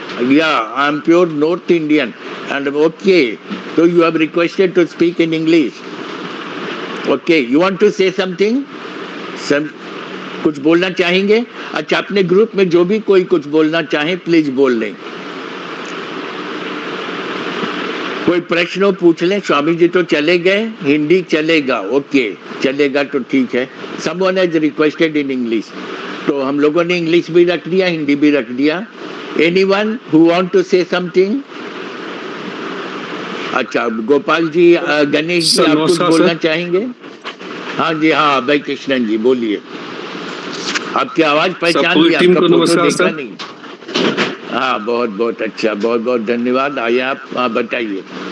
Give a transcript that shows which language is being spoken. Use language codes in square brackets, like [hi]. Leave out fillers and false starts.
[en] या I am pure north Indian and okay, so you have requested to speak in English. Okay, you want to say something? [hi] कुछ बोलना चाहेंगे? अच्छा, अपने group में जो भी कोई कुछ बोलना चाहे प्लीज बोल लें। कोई प्रश्न पूछ लें। स्वामी जी तो चले गए, हिंदी चलेगा? ओके, चलेगा तो ठीक है। [en] Someone has requested in English, [hi] तो हम लोगों ने इंग्लिश भी रख दिया, हिंदी भी रख दिया। [en] Anyone who want to say something? [hi] अच्छा, गोपाल जी, गणेश जी, आप कुछ बोलना चाहेंगे? हाँ जी, हाँ भाई कृष्णन जी बोलिए। आपकी आवाज पहचान ली, आपका फोटो देखा नहीं। हाँ, बहुत बहुत अच्छा, बहुत बहुत धन्यवाद। आइए आप बताइए।